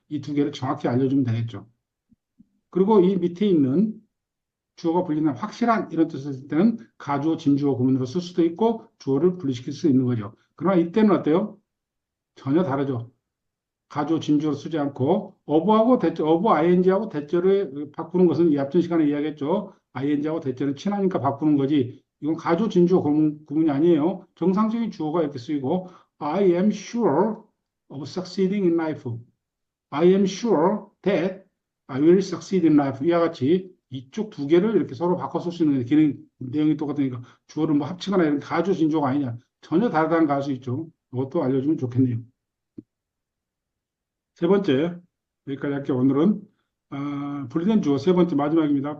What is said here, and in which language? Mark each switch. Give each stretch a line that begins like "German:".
Korean: 이 두 개를 정확히 알려주면 되겠죠. 그리고 이 밑에 있는 주어가 분리된 확실한 이런 뜻을 쓸 때는 가주어, 진주어 구문으로 쓸 수도 있고 주어를 분리시킬 수 있는 거죠. 그러나 이때는 어때요? 전혀 다르죠. 가주어, 진주어로 쓰지 않고 어부하고 대절, 어부 ing하고 대절을 바꾸는 것은 이 앞전 시간에 이야기했죠. ing하고 대절은 친하니까 바꾸는 거지. 이건 가주어, 진주어 구문이 아니에요. 정상적인 주어가 이렇게 쓰이고
English: I am sure of succeeding in life. I am sure that I will succeed in life.
Korean: 이와 같이 이쪽 두 개를 이렇게 서로 바꿔 쓸 수 있는 기능, 내용이 똑같으니까 주어를 뭐 합치거나 이런 가주어, 진주어가 아니냐. 전혀 다르다는 거 알 수 있죠. 이것도 알려주면 좋겠네요. 세 번째, 여기까지 할게요. 오늘은 분리된 주어 세 번째 마지막입니다.